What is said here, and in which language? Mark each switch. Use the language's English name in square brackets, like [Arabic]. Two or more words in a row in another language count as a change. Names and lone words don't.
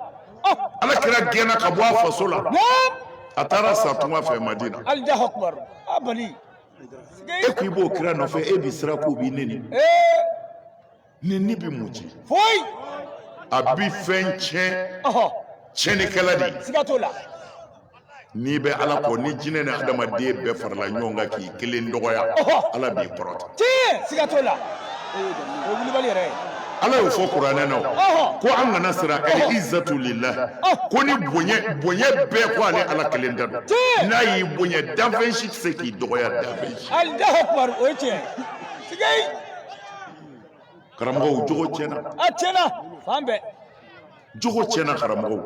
[Bambara] ala kira gɛnna ka bɔ a faso la a taara sa tunga fɛ madina e ko i b'o kira nɔfɛ e bi sira k'u b'i neni neni bi mun ci a bi fɛn tiɲɛ tiɲɛnikɛla de siga t'o la n'i bɛ ala kɔ ni jinɛ ni adamaden bɛɛ farala ɲɔgɔn kan k'i kelen dɔgɔya ala b'i kɔrɔta siga t'o la o wulibali yɛrɛ ala y'o fɔ kuranɛ na ko an kana siran [Arabic] العزة لله [Bambara] ko ni bonya bɛɛ ko ale ala kelen da don n'a y'i bonya danfɛn si tɛ se k'i dɔgɔya danfɛn si [Arabic] الله أكبر [Bambara] o ye tiɲɛ sigei karamɔgɔw jogo tiɲɛna a tiɲɛna fan bɛɛ jogo tiɲɛna karamɔgɔw